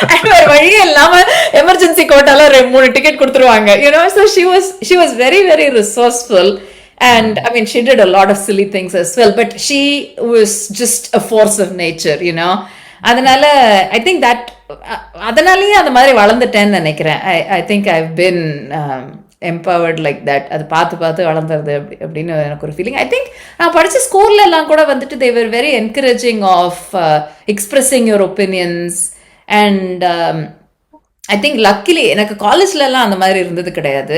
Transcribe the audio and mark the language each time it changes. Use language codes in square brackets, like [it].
[ta] வேற வழியே இல்லாம எமர்ஜென்சி கோட்டால 3 டிக்கெட் கொடுத்துருவாங்க. [en] So she was very very resourceful. And I mean, she did a lot of silly things as well, but she was just a force of nature, [ta] அதனால [en] I think that [ta] அதனாலேயே அந்த மாதிரி வளர்ந்துட்டேன்னு நினைக்கிறேன். [en] I think I've been empowered like that. [ta] அது பார்த்து வளர்ந்துருது அப்படின்னு எனக்கு ஒரு ஃபீலிங். [en] I think [ta] நான் படித்த ஸ்கூல்ல எல்லாம் கூட வந்துட்டு [en] they were very encouraging of expressing your opinions. And I think luckily [ta] எனக்கு காலேஜ்ல எல்லாம் அந்த மாதிரி இருந்தது கிடையாது.